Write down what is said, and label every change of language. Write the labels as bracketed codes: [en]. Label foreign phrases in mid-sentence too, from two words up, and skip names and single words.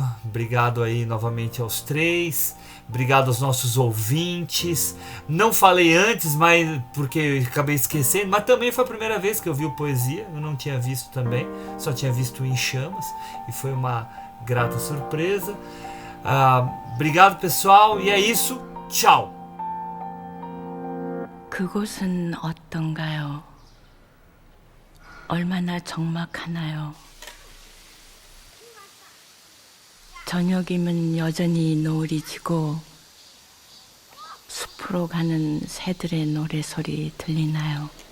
[pt] Obrigado aí novamente aos 3. Obrigado aos nossos ouvintes. Não falei antes, mas porque eu acabei esquecendo, mas também foi a primeira vez que eu vi o Poesia. Eu não tinha visto também, só tinha visto Em Chamas e foi uma grata surpresa. Obrigado, pessoal, e é isso. Tchau. [ko] 그곳은 어떤가요? 얼마나 적막하나요? 저녁이면 여전히 노을이 지고 숲으로 가는 새들의 노래소리 들리나요?